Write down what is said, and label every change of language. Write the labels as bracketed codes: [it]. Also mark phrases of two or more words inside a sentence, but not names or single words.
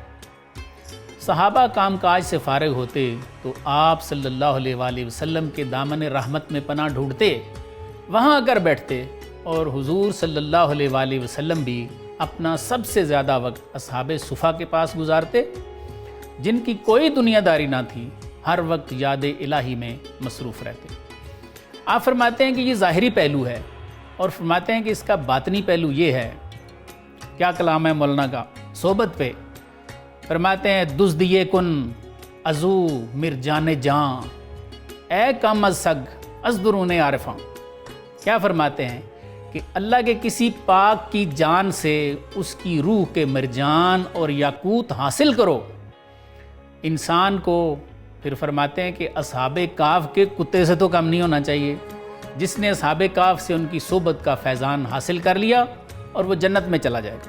[ur] صحابہ کام کاج سے فارغ ہوتے تو آپ صلی اللہ علیہ وآلہ وسلم کے دامن رحمت میں پناہ ڈھونڈتے، وہاں آ کر بیٹھتے، اور حضور صلی اللہ علیہ وآلہ وسلم بھی اپنا سب سے زیادہ وقت اصحاب صفا کے پاس گزارتے، جن کی کوئی دنیا داری نہ تھی، ہر وقت یاد الہی میں مصروف رہتے۔ آپ فرماتے ہیں کہ یہ ظاہری پہلو ہے، اور فرماتے ہیں کہ اس کا باطنی پہلو یہ ہے۔ کیا کلام ہے مولانا کا صحبت پہ؟ [fa] فرماتے ہیں دزدیے کن ازو مر جان جاں، اے کم از سگ از درون عارفاں۔ [ur] کیا فرماتے ہیں کہ اللہ کے کسی پاک کی جان سے اس کی روح کے مرجان اور یاقوت حاصل کرو۔ انسان کو پھر فرماتے ہیں کہ اصحاب کہف کے کتے سے تو کم نہیں ہونا چاہیے، جس نے اصحاب کہف سے ان کی صحبت کا فیضان حاصل کر لیا اور وہ جنت میں چلا جائے گا۔